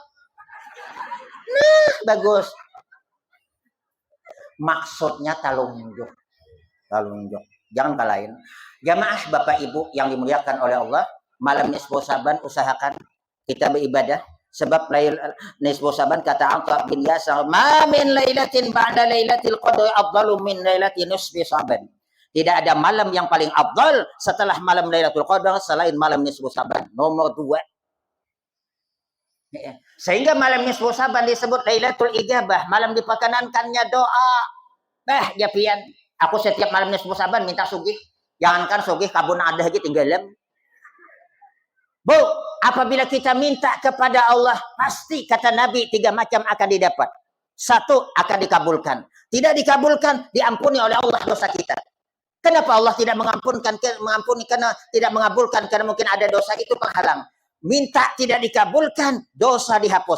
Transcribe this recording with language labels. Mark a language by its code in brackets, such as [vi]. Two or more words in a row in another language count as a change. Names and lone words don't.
[id] Nah, bagus. Maksudnya talunjuk. Jangan kalahin. Jamaah Bapak Ibu yang dimuliakan oleh Allah, malam nisfu Saban usahakan kita beribadah. Sebab nisfu Saban kata Atha bin Yasar, [ar] "ما من ليلة بعد ليلة القدر أفضل من ليلة نصف شعبان." [id] Tidak ada malam yang paling afdal setelah malam Lailatul Qadar selain malam nisfu Saban. Nomor 2. Sehingga malam nisfu Saban disebut Lailatul Ijabah, malam diperkenankannya doa. [bjn] Ya pian, aku setiap malam nisfu Saban minta sugih. Jangankan sugih kabun ada lagi tinggalan. [id] Bu, apabila kita minta kepada Allah, pasti kata Nabi 3 macam akan didapat. 1 akan dikabulkan. Tidak dikabulkan, diampuni oleh Allah dosa kita. Kenapa Allah tidak mengampuni karena tidak mengabulkan karena mungkin ada dosa itu penghalang. Minta tidak dikabulkan, dosa dihapus.